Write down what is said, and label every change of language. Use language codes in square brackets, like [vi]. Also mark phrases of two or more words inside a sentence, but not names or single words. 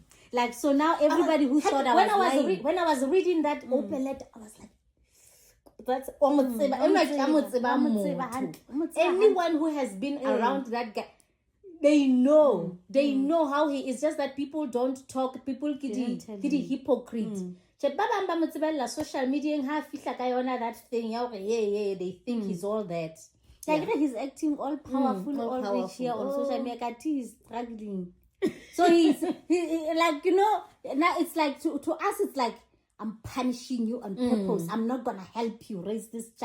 [en] Like, so now everybody who thought I was lying. When I was reading that open letter, I was like, that's anyone who has been around that guy, they know how he is, just that people don't talk, people [st] ke di [en] hypocrite. [st] Ba bang ba mo tsebella [en] social media [st] ha fihla ka yona [en] that thing [st] ya hore [en] they think he's all that. Like he's acting all powerful, all rich here on social media. He's struggling. So he's like, you know, now it's like to us it's like, I'm punishing you on purpose. I'm not gonna help you raise this child.